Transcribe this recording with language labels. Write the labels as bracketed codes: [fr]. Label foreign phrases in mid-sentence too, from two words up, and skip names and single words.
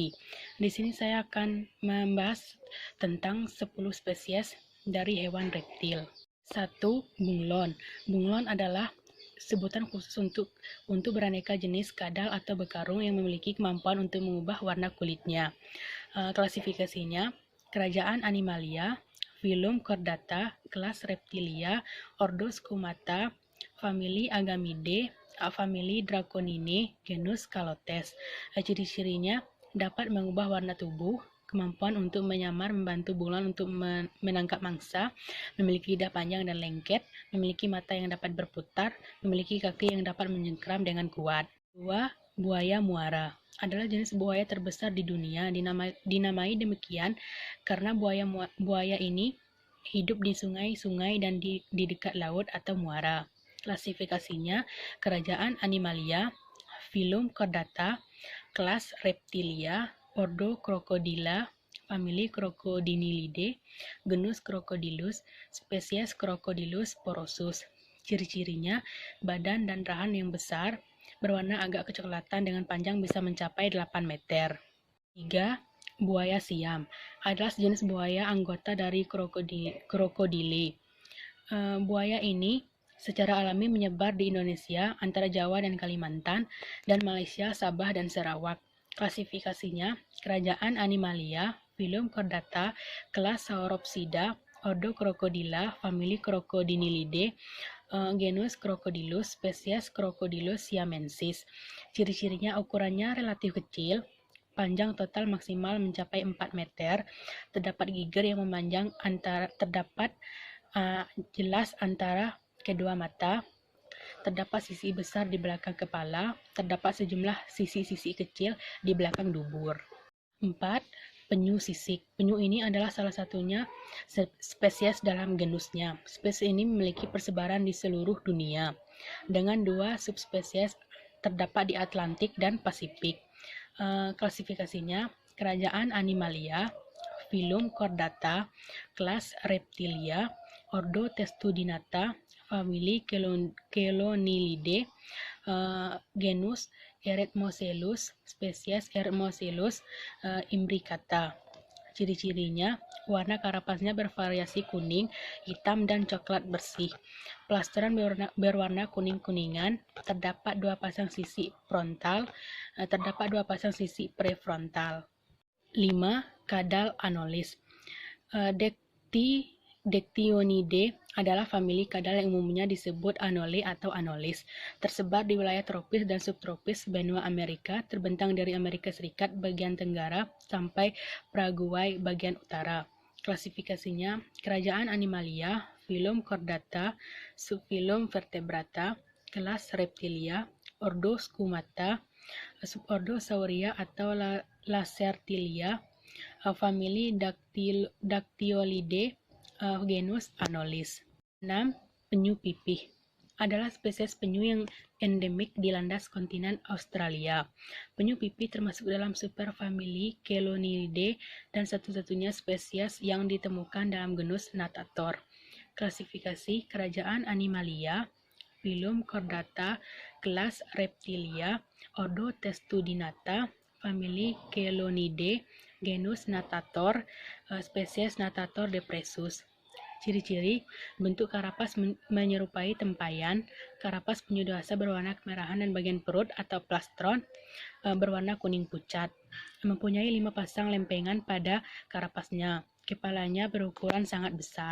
[id] Di sini saya akan membahas tentang 10 spesies dari hewan reptil. 1. Bunglon. Bunglon adalah sebutan khusus untuk beraneka jenis kadal atau bekarung yang memiliki kemampuan untuk mengubah warna kulitnya. Klasifikasinya, kerajaan Animalia, filum Chordata, kelas Reptilia, ordo Squamata, famili Agamidae, famili Draconinae, genus Calotes. Ciri-cirinya dapat mengubah warna tubuh, kemampuan untuk menyamar membantu bunglon untuk menangkap mangsa, memiliki lidah panjang dan lengket, memiliki mata yang dapat berputar, memiliki kaki yang dapat menyengkram dengan kuat. 2. Buaya muara adalah jenis buaya terbesar di dunia. Dinamai demikian karena buaya ini hidup di sungai-sungai dan di dekat laut atau muara. Klasifikasinya, kerajaan Animalia, filum Chordata, kelas Reptilia, ordo Crocodila, famili Crocodinilidae, genus Crocodylus, spesies Crocodylus porosus. Ciri-cirinya, badan dan rahan yang besar, berwarna agak kecoklatan dengan panjang bisa mencapai 8 meter. 3. Buaya siam adalah sejenis buaya anggota dari Crocodile. Buaya ini secara alami menyebar di Indonesia, antara Jawa dan Kalimantan, dan Malaysia, Sabah, dan Sarawak. Klasifikasinya, kerajaan Animalia, filum Chordata, kelas Sauropsida, ordo Crocodila, famili Crocodinilidae, genus Crocodylus, spesies Crocodylus siamensis. Ciri-cirinya ukurannya relatif kecil, panjang total maksimal mencapai 4 meter, terdapat giger yang memanjang terdapat jelas antara kedua mata, terdapat sisi besar di belakang kepala, terdapat sejumlah sisi-sisi kecil di belakang dubur. 4. Penyu sisik. Penyu ini adalah salah satunya spesies dalam genusnya. Spesies ini memiliki persebaran di seluruh dunia, dengan 2 subspesies terdapat di Atlantik dan Pasifik. Klasifikasinya, kerajaan Animalia, filum Chordata, kelas Reptilia, ordo Testudinata, famili Chelonilidae, genus Eretmochelus, spesies Eretmochelus imbricata. Ciri-cirinya, warna karapasnya bervariasi kuning, hitam, dan coklat bersih. Plasteran berwarna kuning-kuningan, terdapat 2 pasang sisi frontal, terdapat 2 pasang sisi prefrontal. 5. Kadal anolis. Dectionidae adalah famili kadal yang umumnya disebut Anole atau Anolis. Tersebar di wilayah tropis dan subtropis benua Amerika, terbentang dari Amerika Serikat bagian tenggara sampai Paraguay bagian utara. Klasifikasinya, kerajaan Animalia, filum Chordata, subfilum Vertebrata, kelas Reptilia, ordo Squamata, subordo Sauria atau Lacertilia, famili Dactyolidae, genus Anolis. 6. Penyu pipih adalah spesies penyu yang endemik di landas kontinen Australia. Penyu pipih termasuk dalam superfamili Chelonidae dan satu-satunya spesies yang ditemukan dalam genus Natator. Klasifikasi, kerajaan Animalia, filum Chordata, kelas Reptilia, ordo Testudinata, famili Chelonidae, genus Natator, spesies Natator depressus. Ciri-ciri, bentuk karapas menyerupai tempayan, karapas penyu dewasa berwarna kemerahan dan bagian perut atau plastron berwarna kuning pucat. Mempunyai 5 pasang lempengan pada karapasnya. Kepalanya berukuran sangat besar.